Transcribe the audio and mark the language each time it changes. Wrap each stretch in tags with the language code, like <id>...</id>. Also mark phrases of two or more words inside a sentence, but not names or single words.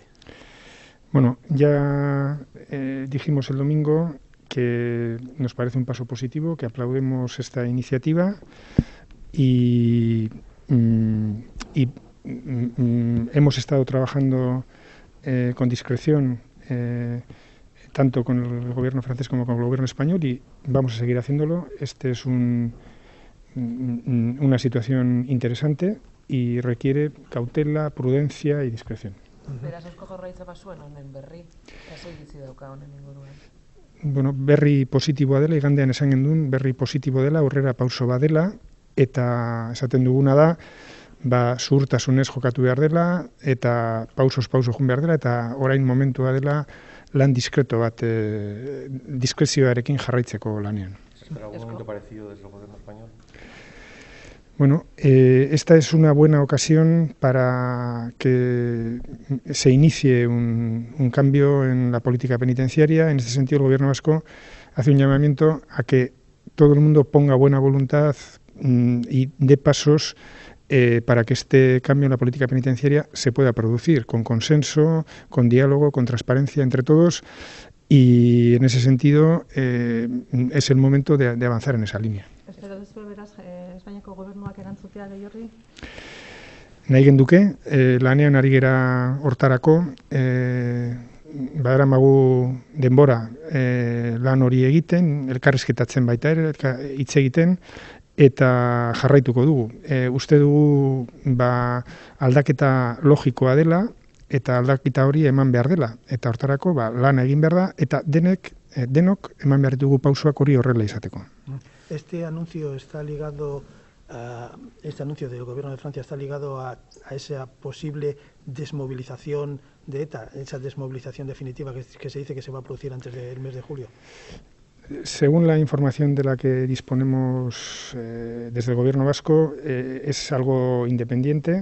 <es>Bueno, ya dijimos el domingo que nos parece un paso positivo, que aplaudimos esta iniciativa y, hemos estado trabajando con discreción tanto con el gobierno francés como con el gobierno español y vamos a seguir haciéndolo. Este es una situación interesante y requiere cautela, prudencia y discreción.</es> <eu>Beraz, Eusko Jaurlaritza bazuen honen berri, lasai bizi dauka honen inguruan. Bueno, berri positiboa dela, igandean esan gendun, berri positibo dela, aurrera pauso badela, eta esaten duguna da, zuhurtasunez jokatu behar dela, eta pauso joan behar dela, eta orain momentua dela lan diskreto bat, diskrezioarekin jarraitzeko lanean.</eu> <es>¿Espera algún momento parecido desde el gobierno español? Bueno, esta es una buena ocasión para que se inicie un cambio en la política penitenciaria. En este sentido, el Gobierno vasco hace un llamamiento a que todo el mundo ponga buena voluntad y dé pasos para que este cambio en la política penitenciaria se pueda producir con consenso, con diálogo, con transparencia entre todos. Y en ese sentido es el momento de avanzar en esa línea.</es> <eu>Espero duzu beraz Espainiako gobernuak erantzutea gai horri? Nahi genduke, lanean ari gera hortarako, badaramagu denbora lan hori egiten, elkarrizketatzen baita ere, hitz egiten, eta jarraituko dugu. Uste dugu aldaketa logikoa dela, eta aldaketa hori eman behar dela. Eta hortarako lan egin behar da, eta denok eman behar dugu pausoak hori horrela izateko.</eu> <es>Este anuncio del gobierno de Francia está ligado a esa posible desmovilización de ETA, esa desmovilización definitiva que se dice que se va a producir antes del mes de julio. Según la información de la que disponemos desde el gobierno vasco, es algo independiente.</es>